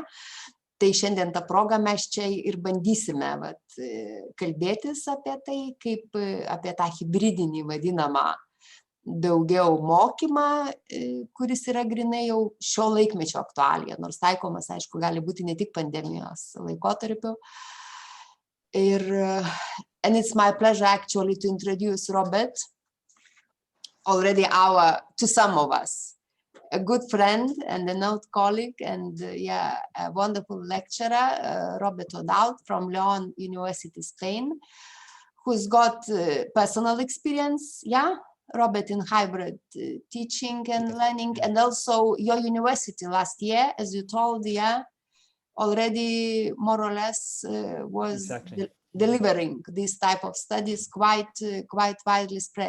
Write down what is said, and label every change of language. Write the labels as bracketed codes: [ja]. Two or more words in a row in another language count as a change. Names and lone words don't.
[lt] Tai šiandien tą progą mes čia ir bandysime kalbėtis apie tai, kaip apie tą hibridinį vadinamą daugiau mokymą, kuris yra grinai jau šio laikmečio aktualija, nors taikomas, aišku, gali būti ne tik pandemijos laikotarpiu. [en] And it's my pleasure actually to introduce Robert, already to some of us, a good friend and an old colleague and a wonderful lecturer, Robert O'Dowd from León University, Spain, who's got personal experience, Robert, in hybrid teaching and learning, and also your university last year, as you told, already more or less was delivering this type of studies quite widely spread.